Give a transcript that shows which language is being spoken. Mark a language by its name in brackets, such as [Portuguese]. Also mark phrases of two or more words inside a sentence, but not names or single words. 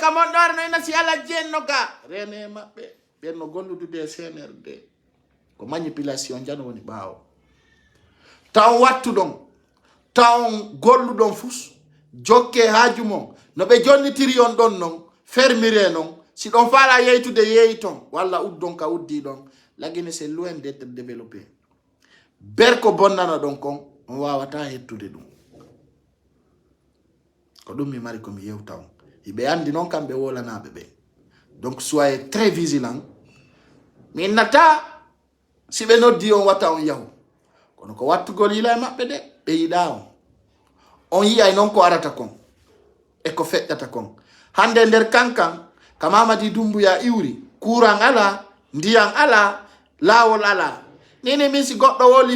[Fula] kamonɗore no ina si Aladji en no ga rene maɓɓe ɓen no golludude CNRD ko manipulation jano woni ɓaawo taw wattuɗon taw golluɗon fus jokke haaju mon no ɓe jonnitiri on ɗon non fermire non si ɗon faala yeytude yeeyi ton walla uddon ka uddi ɗon lagine [French] c'est loin d'être développé [Fula] berko bonnana ɗon kon on wawata hettude ɗum ko ɗum mi mari komi yewta on hiɓe andi noon kamɓe wolanaɓe ɓe [French] donc soyez très vigilant [Fula] mi nata si ɓe noddi on watta on yahu kono ko wattugol yila e maɓɓe de ɓe yiɗa on yiyay noon ko arata kon e ko feƴƴata kon hande nder kankan ka Mamadi Doumbouya iwri courant ala ndiyam ala lawol ala nini min si goɗɗo woli